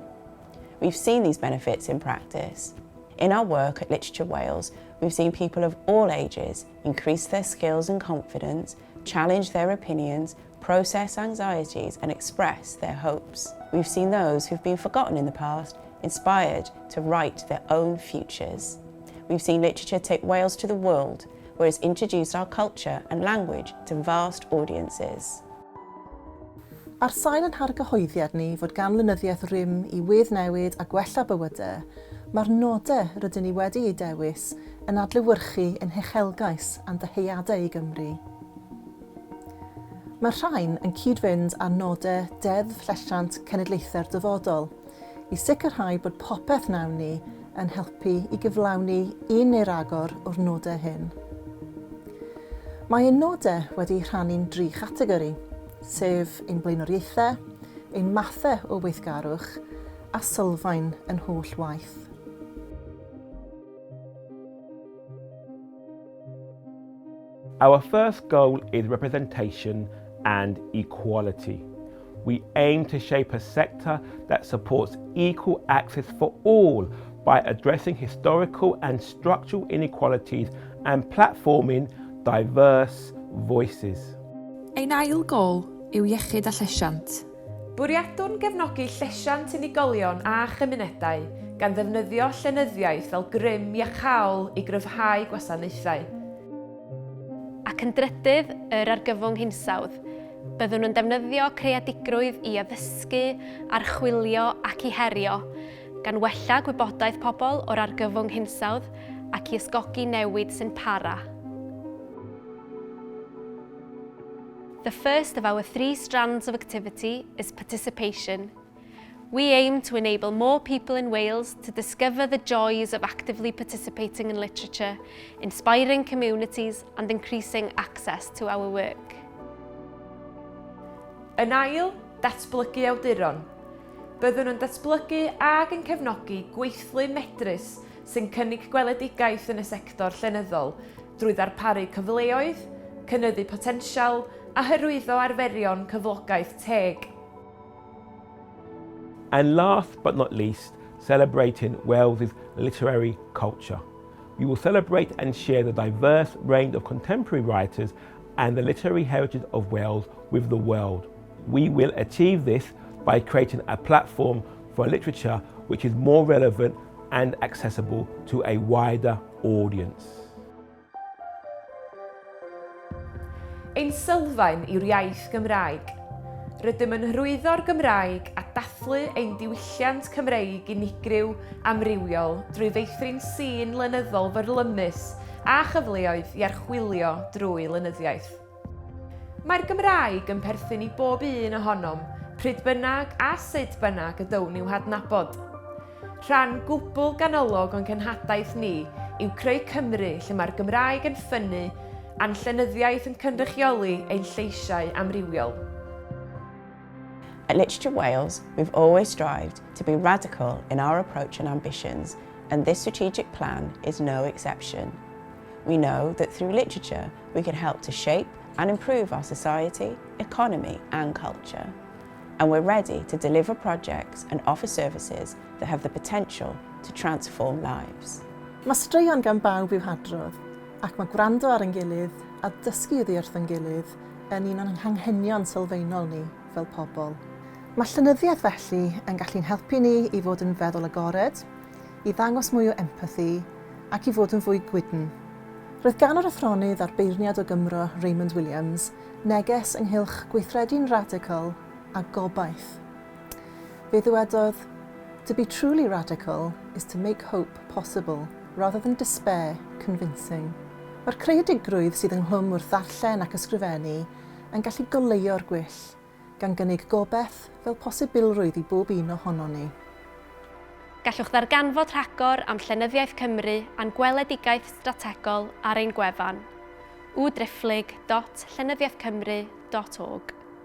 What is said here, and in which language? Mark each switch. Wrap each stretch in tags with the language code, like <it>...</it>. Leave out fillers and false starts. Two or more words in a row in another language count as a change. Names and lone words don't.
<en>We've seen these benefits in practice. In our work at Literature Wales, we've seen people of all ages increase their skills and confidence, challenge their opinions, process anxieties and express their hopes. We've seen those who've been forgotten in the past inspired to write their own futures. We've seen literature take Wales to the world, where it's introduced our culture and language to vast audiences.</en> <cy>Ar sail yn hargyhoeddiad ni fod gan lenyddiaeth rym i weddnewid a gwella bywydau, mae'r nodau rydyn ni wedi ei dewis yn adlewyrchu yn huchelgais a'n dyheadau i Gymru. Mae'r rhain yn cyd-fynd â nodau deddf llesiant cenedlaethau'r dyfodol i sicrhau bod popeth nawn ni yn helpu i gyflawni un neu ragor o'r nodau hyn. Mae ein nodau wedi rhannu'n 3 chategori, sef ein blaenoriaethau, ein mathau o weithgarwch a sylfaen yn holl waith.</cy> <en>Our first goal is representation and equality. We aim to shape a sector that supports equal access for all by addressing historical and structural inequalities and platforming diverse voices.</en> <cy>Ein ail gôl yw iechyd a llesiant. Bwriadwn gefnogi llesiant unigolion a chymunedau gan ddefnyddio llenyddiaeth fel grym iachol i gryfhau gwasanaethau. Ac yn drydydd, yr argyfwng hinsawdd, byddwn nhw'n defnyddio creadigrwydd i addysgu, archwilio ac i herio, gan wella gwybodaeth pobl o'r argyfwng hinsawdd ac i ysgogi newid sy'n para.</cy> <en>The first of our 3 strands of activity is participation. We aim to enable more people in Wales to discover the joys of actively participating in literature, inspiring communities and increasing access to our work.</en> <cy>Yn ail, datblygu awduron. Byddwn nhw'n datblygu ac yn cefnogi gweithlu medrus sy'n cynnig gweledigaeth yn y sector llenyddol drwy ddarparu cyfleoedd, cynyddu potensial a hyrwyddo arferion cyflogaeth teg.</cy> <en>And last but not least, celebrating Wales's literary culture. We will celebrate and share the diverse range of contemporary writers and the literary heritage of Wales with the world. We will achieve this by creating a platform for literature which is more relevant and accessible to a wider audience.</en> <cy>Ein sylfaen yw'r iaith Gymraeg. Rydym yn hyrwyddo'r Gymraeg a dathlu ein diwylliant Cymreig unigryw amrywiol drwy feithrin sîn lenyddol fyrlymus a chyfleoedd i archwilio drwy lenyddiaeth. Mae'r Gymraeg yn perthyn i bob un ohonom, pryd bynnag a sut bynnag y down i'w hadnabod. Rhan gwbl ganolog o'n cenhadaeth ni yw creu Cymru lle mae'r Gymraeg yn ffynnu a'n llenyddiaeth yn cynrychioli ein lleisiau amrywiol.</cy> <en>At Literature Wales, we've always strived to be radical in our approach and ambitions and this strategic plan is no exception. We know that through literature we can help to shape and improve our society, economy and culture. And we're ready to deliver projects and offer services that have the potential to transform lives.</en> <cy>Mae straeon gan bawb i'w hadrodd, ac mae gwrando ar ein gilydd a dysgu oddi wrth ein gilydd yn un o'n anghenion sylfaenol ni fel pobl. Mae llenyddiaeth felly yn gallu'n helpu ni i fod yn feddwl agored, i ddangos mwy o empathi ac i fod yn fwy gwydn. Roedd gan yr athronydd a'r beirniad o Gymro Raymond Williams neges ynghylch gweithredu'n radical a gobaith. Fe ddywedodd,</cy> <en>"To be truly radical is to make hope possible rather than despair convincing."</en> <cy>Mae'r creadigrwydd sydd ynghlwm wrth ddarllen ac ysgrifennu yn gallu goleio'r gwyll, gan gynnig gobaith fel posibilrwydd i bob un ohono ni. Gallwch ddarganfod rhagor am Llenyddiaeth Cymru a'n gweledigaeth strategol ar ein gwefan www.llenyddiaethcymru.org.</cy>